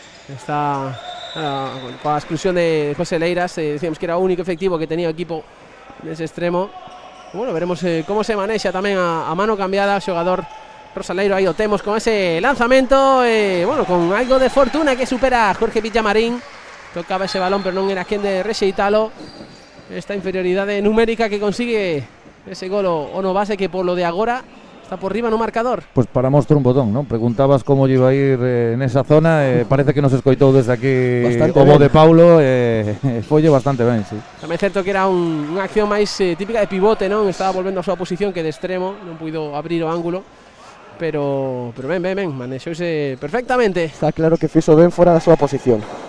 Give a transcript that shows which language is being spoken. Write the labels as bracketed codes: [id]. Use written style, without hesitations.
[gl] Está coa exclusión de José Leiras, decíamos que era o único efectivo que tenía o equipo nese extremo. Bueno, veremos como se manexa tamén a mano cambiada o xogador Rosaleiro. Aí o temos con ese lanzamento, bueno, con algo de fortuna, que supera a Jorge Villamarín. Tocaba ese balón, pero non era quen de rexeitalo. Esta inferioridade numérica que consigue ese gol o Novas, que polo de agora está por riba no marcador. [es] Pues para mostrar un botón, ¿no? Preguntabas cómo iba a ir en esa zona, parece que [gl] nos escoitou desde aquí o bo de Paulo, folle bastante ben, [es] sí. [gl] Tamén é certo que era unha acción máis típica de pivote, non? Estaba volvendo a súa posición, que de extremo non puido abrir o ángulo, pero ben, manexouse perfectamente. Está claro que fixo ben fora da súa posición.